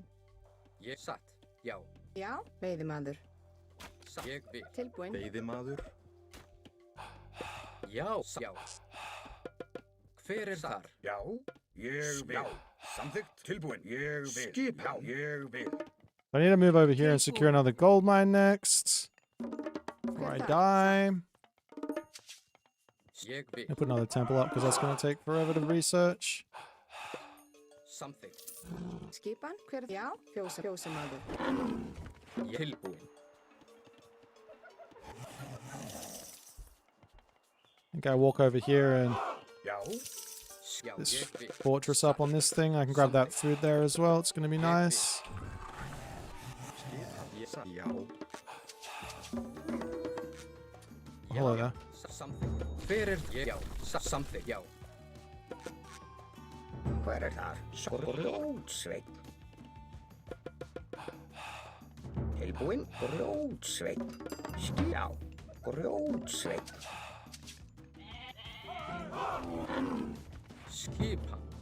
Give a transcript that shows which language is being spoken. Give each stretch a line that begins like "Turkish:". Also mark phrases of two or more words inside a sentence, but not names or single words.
Icelandic: Ég satt. Já. Já. Veiðimaður. Satt. Ég vil. Tilbúin. Veiðimaður. Já. Já. Hver þar? já. Ég vil. Já, samþykkt. Tilbúin. Ég vil. Skipan. Ég vil.
English: I need to move over here and secure another gold mine next before I die.
Icelandic: Ég vil.
English: I'll put another temple up because that's going to take forever to research. Something.
Icelandic: Skipan, hver já, fjósamaður. Tilbúin.
English: I think I walk over here and
Icelandic: Já.
English: this
Icelandic: Ég vil.
English: fortress up on this thing. I can grab that food there as well. It's going to be nice.
Icelandic: Já.
English: Hello there. Something.
Icelandic: Hver ég? Já. Something. Já. Hver þar? Grjótsveinn. Tilbúin, grjótsveinn. Já. Grjótsveinn. Skipan.